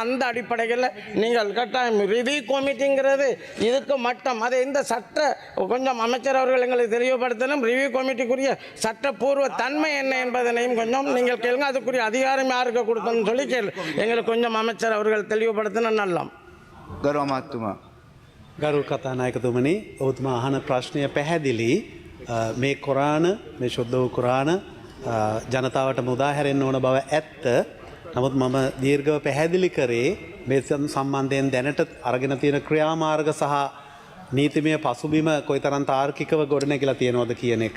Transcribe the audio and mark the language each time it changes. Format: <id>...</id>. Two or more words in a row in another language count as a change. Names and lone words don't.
<ta>அந்த அடிப்படையில் நீங்கள் கட்டாயம்</ta> <en>review committee</en> <ta>இதுக்கு மட்டம், அதை இந்த கொஞ்சம் அமைச்சர் அவர்கள் எங்களுக்கு தெளிவுபடுத்தணும்.</ta> <en>review committee</en> <ta>சட்டப்பூர்வ தன்மை என்ன என்பதனையும் கொஞ்சம் நீங்கள் கேளுங்க. அதுக்குரிய அதிகாரம் யாருக்கு கொடுத்தோம்னு சொல்லி எங்களுக்கு கொஞ்சம் அமைச்சர் அவர்கள் தெளிவுபடுத்தினா நல்லம்.</ta> <si>ගරුමාත්තුමා ගරු කතානායකතුමනි ඔබතුමා අහන ප්‍රශ්නය පැහැදිලි. මේ කොරාන මේ ශුද්ධ වූ කොරාන ජනතාවට මුදා හැරෙන්න ඕන බව ඇත්ත. නමුත් මම දීර්ඝව පැහැදිලි කරේ මේ සම්බන්ධයෙන් දැනට අරගෙන තියෙන ක්‍රියාමාර්ග සහ නීතිමය පසුබිම කොයිතරම් තාර්කිකව ගොඩනැගිලා තියෙනවද කියන එක.</si>